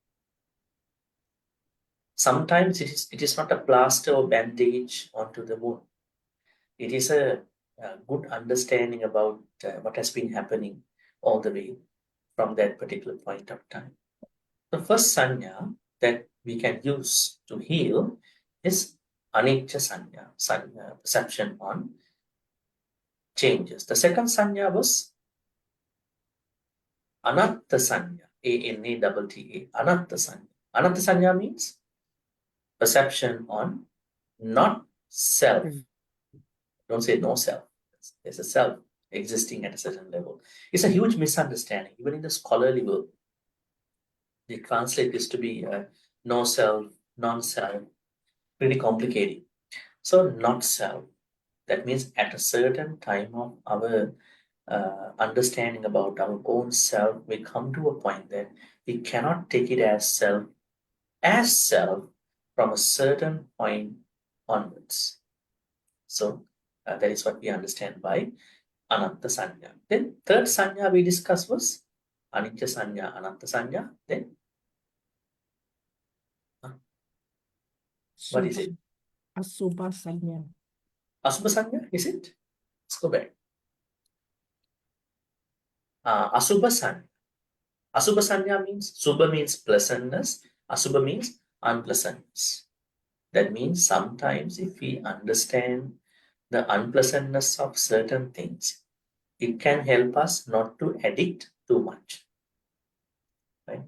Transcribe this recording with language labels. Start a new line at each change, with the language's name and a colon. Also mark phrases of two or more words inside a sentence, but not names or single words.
English: Sometimes it is not a plaster or bandage onto the wound. It is a good understanding about what has been happening all the way from that particular point of time. The first sanya that we can use to heal is
Pali: anicca sanya,
English: perception on changes. The second sanya was
Pali: anatta sanya,
English: A-N-A-T-T-A,
Pali: anatta sanya. Anatta sanya
English: means perception on not self. Don't say no self. There's a self existing at a certain level. It's a huge misunderstanding, even in the scholarly world. They translate this to be no self, non-self, pretty complicated. So not self, that means at a certain time of our understanding about our own self, we come to a point that we cannot take it as self from a certain point onwards. So that is what we understand by
Pali: anatta sanya.
English: Then third sanya we discussed was
Pali: anicca sanya, anatta sanya.
English: Then what is it?
Pali: Asubha sanya. Asubha sanya,
English: is it? Let's go back.
Pali: Asubha sanya. Asubha sanya
English: means, subha means pleasantness, asubha means unpleasantness. That means sometimes if we understand the unpleasantness of certain things, it can help us not to addict too much. Right?